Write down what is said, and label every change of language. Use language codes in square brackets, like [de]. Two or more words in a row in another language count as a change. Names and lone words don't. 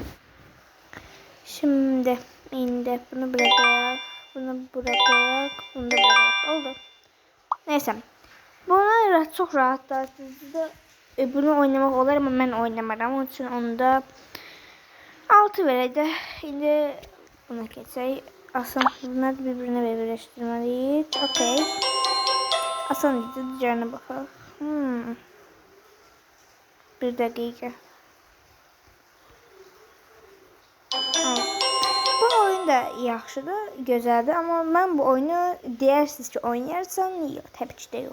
[tr] Şimdi indi bunu bırakaq. Bunu bırakaq. Bunu da bırakaq. Oldu. Neyse. Buna çok rahatlar. Bunu oynamak olar ama ben oynamaram. [az] Onun için onda 6 verəcək. İndi buna keçək. [tr] Asan bunları birbirine birleştirmeliyiz. [az] Okey. Asan idi. Diğerine baxaq. [tr] Bir dakika. [az] Bu oyun da yaxşıdır, gözəldir, amma mən bu oyunu deyirsiniz ki, oynayarsan, yox, təbii ki də yox.